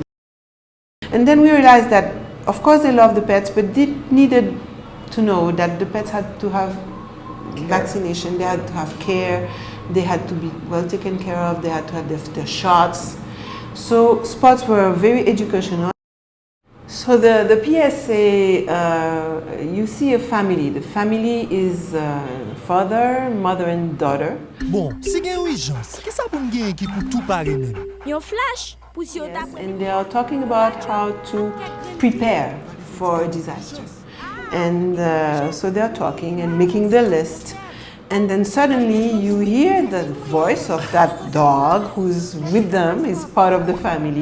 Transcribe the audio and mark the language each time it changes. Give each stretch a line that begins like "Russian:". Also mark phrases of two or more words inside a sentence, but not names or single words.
English: And then we realized that, of course, they love the pets, but they needed to know that the pets had to have vaccination, they had to have care, they had to be well taken care of, they had to have their shots. So sports were very educational. So the PSA, you see a family. The family is father, mother and daughter.
Haitian Creole: Bon, si gen urgence, ki sa pou m gen ki pou tout pare men? Yon flash pou si yo
English: Yes, and they are talking about how to prepare for a disaster. And so they're talking and making the list. And then suddenly you hear the voice of that dog who's with them, is part of the family.